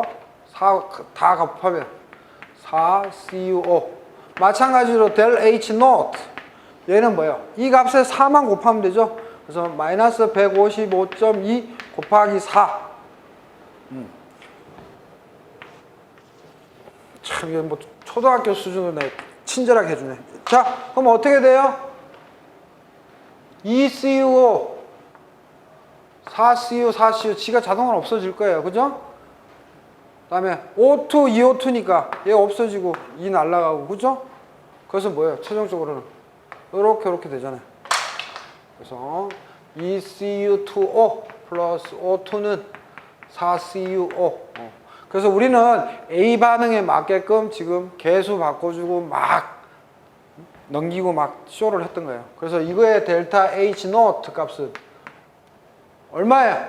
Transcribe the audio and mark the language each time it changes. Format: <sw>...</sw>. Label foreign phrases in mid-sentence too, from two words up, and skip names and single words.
<ko>4 다 곱하면 4CuO 마찬가지로</ko> <en>del H naught</en> <ko>얘는 뭐예요? 이 값에 4만 곱하면 되죠. 그래서 마이너스 155.2 곱하기 4 참 이게 뭐 초등학교 수준으로 내 친절하게 해주네. 자 그럼 어떻게 돼요? 2CuO 4CU 4CU 지가 자동으로 없어질 거예요. 그죠? 그 다음에 O2 2O2니까 얘 없어지고 2 날라가고 그죠? 그래서 뭐예요? 최종적으로는 이렇게 되잖아요. 그래서 2CU2O 플러스 O2는 4CuO 그래서 우리는 A 반응에 맞게끔 지금 개수 바꿔주고 막 넘기고 막 쇼를 했던 거예요. 그래서 이거의</ko> <en>delta H naught</en> <ko>값은 얼마야?</ko>